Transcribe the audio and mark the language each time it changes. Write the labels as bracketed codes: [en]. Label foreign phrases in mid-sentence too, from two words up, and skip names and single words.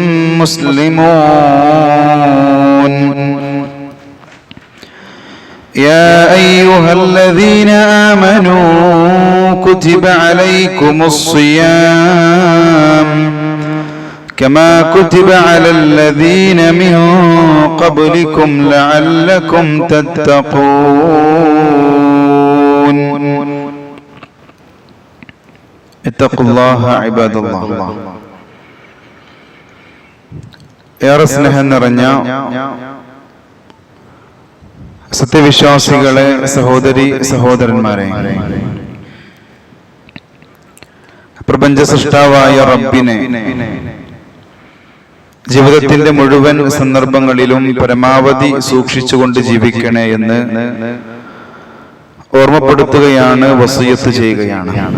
[ar] مسلمون يا أيها الذين آمنوا كتب عليكم الصيام كما كتب على الذين من قبلكم لعلكم تتقون اتقوا الله عباد الله [ml] ഏറെ സ്നേഹം നിറഞ്ഞ സത്യവിശ്വാസികളെ, സഹോദരി സഹോദരന്മാരെ, പ്രപഞ്ച സൃഷ്ടാവായ റബ്ബിനെ ജീവിതത്തിന്റെ മുഴുവൻ സന്ദർഭങ്ങളിലും പരമാവധി സൂക്ഷിച്ചുകൊണ്ട് ജീവിക്കണേ എന്ന് ഓർമ്മപ്പെടുത്തുകയാണ്, വസിയത്ത് ചെയ്യുകയാണ്.